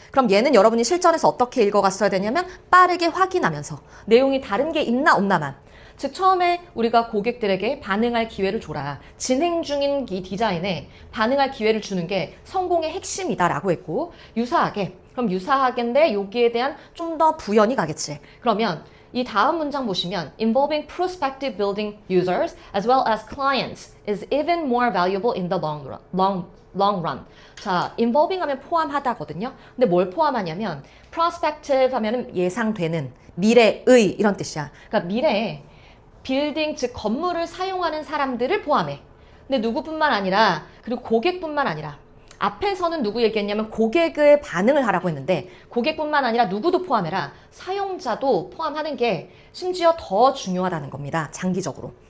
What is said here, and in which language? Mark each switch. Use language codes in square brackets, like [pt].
[ko] 그럼 얘는 여러분이 실전에서 어떻게 읽어갔어야 되냐면 빠르게 확인하면서 내용이 다른 게 있나 없나만. 즉 처음에 우리가 고객들에게 반응할 기회를 줘라, 진행 중인 이 디자인에 반응할 기회를 주는 게 성공의 핵심이다라고 했고, 유사하게, 그럼 유사하게인데 여기에 대한 좀 더 부연이 가겠지. 그러면 이 다음 문장 보시면 [en] involving prospective building users as well as clients is even more valuable in the long run. [ko] 자, involving 하면 포함하다거든요. 근데 뭘 포함하냐면 prospective 하면은 예상되는, 미래의 이런 뜻이야. 그러니까 미래에 빌딩, 즉 건물을 사용하는 사람들을 포함해. 근데 누구뿐만 아니라, 그리고 고객뿐만 아니라, 앞에서는 누구 얘기했냐면 고객의 반응을 하라고 했는데 고객뿐만 아니라 누구도 포함해라, 사용자도 포함하는 게 심지어 더 중요하다는 겁니다. 장기적으로.